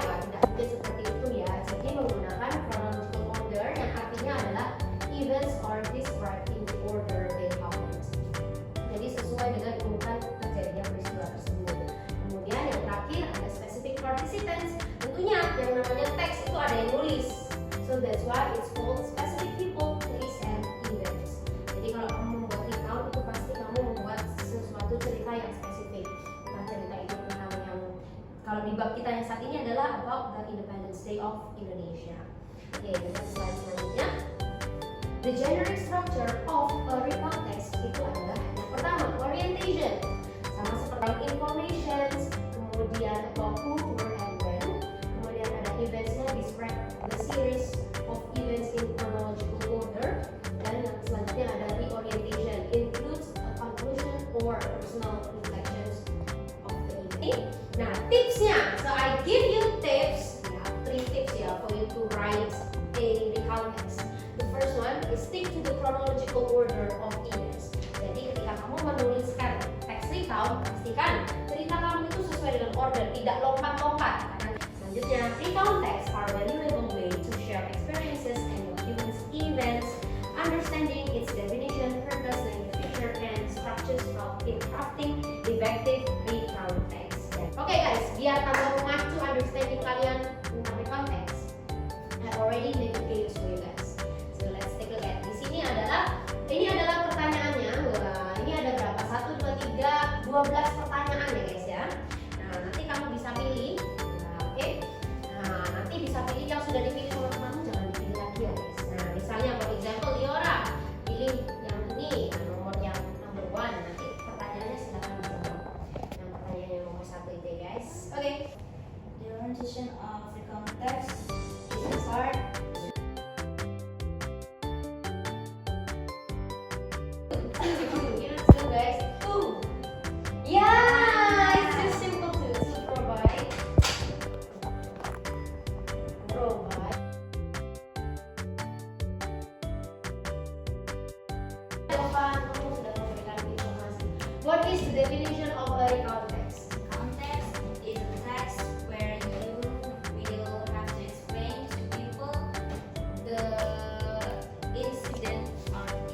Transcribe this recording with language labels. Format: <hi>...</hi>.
<id>Wah, tidak mungkin seperti itu ya. Jadi menggunakan chronological order yang artinya adalah</id> <en>events are described in the order they happened.</en> <id>Jadi sesuai dengan urutan kejadian peristiwa tersebut. Kemudian yang terakhir ada specific participants. Tentunya yang namanya teks itu ada yang nulis.</id> <en>So that's why it's called specific people, place, and events.</en> <id>Jadi kalau kamu membuat recount itu pasti kamu membuat sesuatu cerita yang spesifik. Nah, cerita itu tentang yang kalau di bab kita yang saat ini adalah</id> <en>about the Independence Day of Indonesia.</en> <id>Oke, kita slide selanjutnya.</id> <en>The generic structure of a recount text</en> <id>itu adalah yang pertama</id> <en>orientation,</en> <id>sama seperti</id> <en>informations, kemudian about who, where, and when,</en> <id>kemudian ada</id> <en>eventsnya describe the series of events in chronological order,</en> <id>dan yang selanjutnya ada</id> <en>reorientation includes a conclusion or personal reflections of the event.</en> <id>Nah, tipsnya,</id> <en>so I give you tips, ya, 3 tips ya for you to write a recount text. The first one is stick to the chronological order of events.</en> <id>Jadi ketika kamu menuliskan teks recount, pastikan cerita kamu itu sesuai dengan order, tidak lompat-lompat.</id> <en>Selanjutnya, recount text are valuable way to share experiences and documents events, understanding its definition, purpose, and feature, and structures in crafting effective recount text. Oke guys,</en> <id>biar tambah memacu</id> <en>understanding</en> <id>kalian tentang</id> <en>recount text, I already made a videos for you guys. So let's take a look at.</en> <id>Di sini ini adalah pertanyaannya. Wah, ini ada berapa? 1, 2, 3, 12 pertanyaan ya guys ya. Nah, nanti kamu bisa pilih. Nah, oke. Nah, nanti bisa pilih yang sudah dipilih oleh kamu, jangan dipilih lagi ya guys. Nah, misalnya</id> <en>for example</en> <id>Liora, pilih yang ini, nomor yang number 1. Nanti pertanyaannya silakan dijawab. Yang pertanyaan yang nomor 1 itu ya guys. Oke.</id> <en>The orientation of recount text is hard. Let's go guys. Yeah, it's just simple to provide.</en> <id>Depan kamu sudah memberikan informasi.</id> <en>What is the definition of a recount text? Context is a text where you will have to explain to people the incident or</en>